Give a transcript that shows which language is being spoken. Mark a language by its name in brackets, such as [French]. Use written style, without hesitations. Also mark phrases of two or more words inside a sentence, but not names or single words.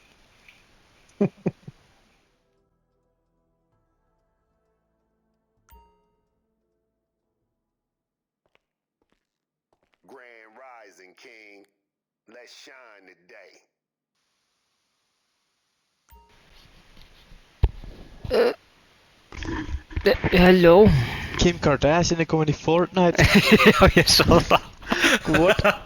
[English] Grand Rising King, let's shine today. Hello. [Icelandic] Kim Kardashian är komin i Fortnite. Já, ég sá það. What?